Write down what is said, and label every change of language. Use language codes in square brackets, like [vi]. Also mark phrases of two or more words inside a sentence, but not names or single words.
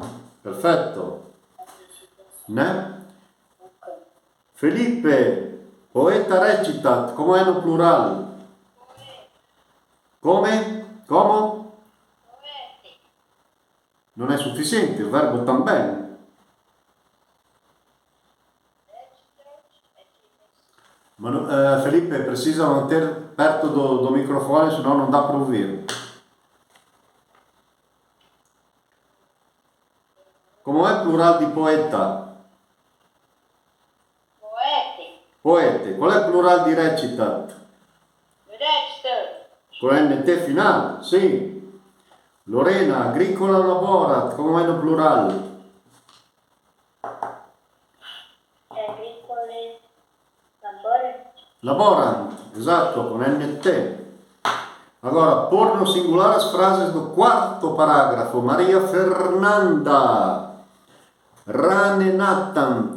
[it] Perfetto. Né? Felipe, [la] poeta recitat, [it] come è [pt] no plural? [it] Come? Como? Non è sufficiente, il verbo também. [pt] Felipe, precisa manter perto do microfone, senão não dá para ouvir. Como é plural de poeta? Poete. Poete. Qual é plural di recitat? Recita. [it] Con NT finale, sì. Lorena, [la] agricola laborat, [it] come è no plural? [la] Agricole. Labora. [pt] Laborant, exato, com NT. Agora, pôr no singular as frases do quarto parágrafo. [la] Maria Fernanda ranenatant.